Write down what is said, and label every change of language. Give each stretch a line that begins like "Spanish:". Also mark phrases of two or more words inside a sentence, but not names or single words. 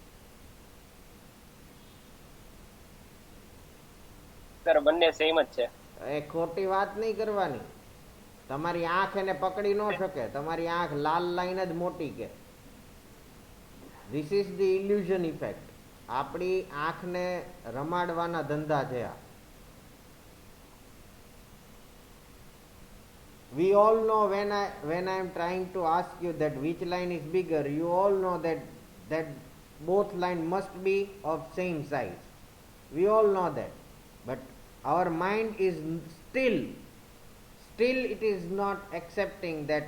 Gujarati: સર બંને સેમ જ છે. એ ખોટી વાત નહીં કરવાની. તમારી આંખ એને પકડી ન શકે. તમારી આંખ લાલ લાઈન જ મોટી કે.
English: This is the illusion effect.
Gujarati: આપણી આંખને રમાડવાના ધંધા છે આ.
English: We all know when I am trying to ask you that which line is bigger, you all know that both line must be of same size. We all know that, but our mind is still it is not accepting that.